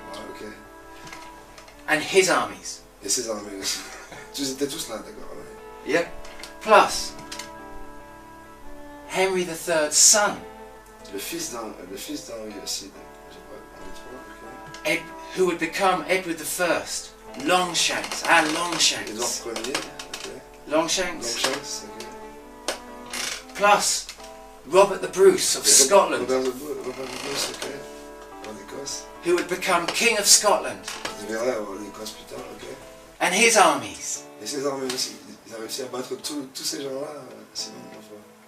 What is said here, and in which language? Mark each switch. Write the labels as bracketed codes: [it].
[fr] Ah, ok. [en] and his armies. [fr] Et ses armées aussi. Ils étaient tous là, d'accord, ouais. [en] Yep. Plus Henry III's son, [fr] Le fils d'Henri aussi, je crois, Henri III, ok. [en] who would become Edward I, Longshanks, Longshanks. [fr] Édouard Ier, ok. [en] Longshanks. Longshanks, ok. Plus Robert the Bruce of Scotland, [fr] Robert de Bruce, ok. En Écosse. [en] who would become King of Scotland, [fr] Il verra en Écosse plus tard, ok. [en] and his armies. [fr] Et ses armées aussi. Ils ont réussi à battre tous ces gens-là, sinon, enfin.